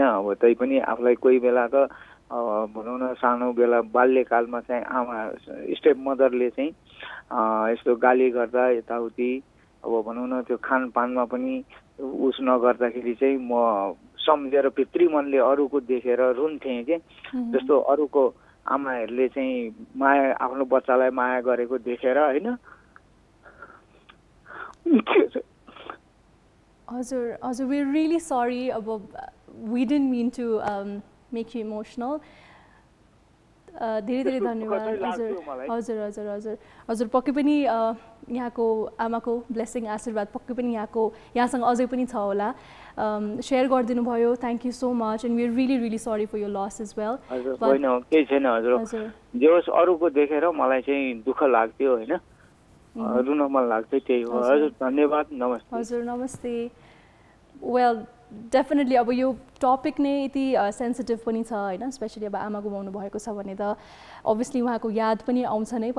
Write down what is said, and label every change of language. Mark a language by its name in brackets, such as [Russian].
[Nepali] अब तै पनि आफूलाई कोही बेला त भनौँ न सानो बेला बाल्यकालमा चाहिँ आमा स्टेप मदरले चाहिँ यस्तो गाली गर्दा यताउति अब भनौँ न त्यो खानपानमा पनि उस नगर्दाखेरि चाहिँ म सम्झेर भित्री मनले अरूको देखेर रुन्थेँ कि जस्तो अरूको आमाहरूले चाहिँ माया आफ्नो बच्चालाई माया गरेको देखेर होइन। हजुर हजुर [English] We are really sorry, अब we didn't mean to make you emotional. [Nepali] धेरै धेरै धन्यवाद। हजुर हजुर हजुर हजुर हजुर पक्कै पनि यहाँको आमाको ब्लेसिङ आशीर्वाद पक्कै पनि यहाँसँग अझै पनि छ होला, सेयर गरिदिनु भयो। [English] Thank you so much and we are really really sorry for your loss as well. [Nepali] होइन केही छैन हजुर, जे होस् अरूको देखेर मलाई चाहिँ दुःख लाग्थ्यो होइन, रुन मन लाग्थ्यो, त्यही हो। हजुर धन्यवाद, नमस्ते। हजुर नमस्ते। वेल डेफिनेटली अब यो टपिक नै यति सेन्सिटिभ पनि छ होइन, स्पेसली अब आमा गुमाउनु भएको छ भने त अभियसली उहाँको याद पनि आउँछ नै।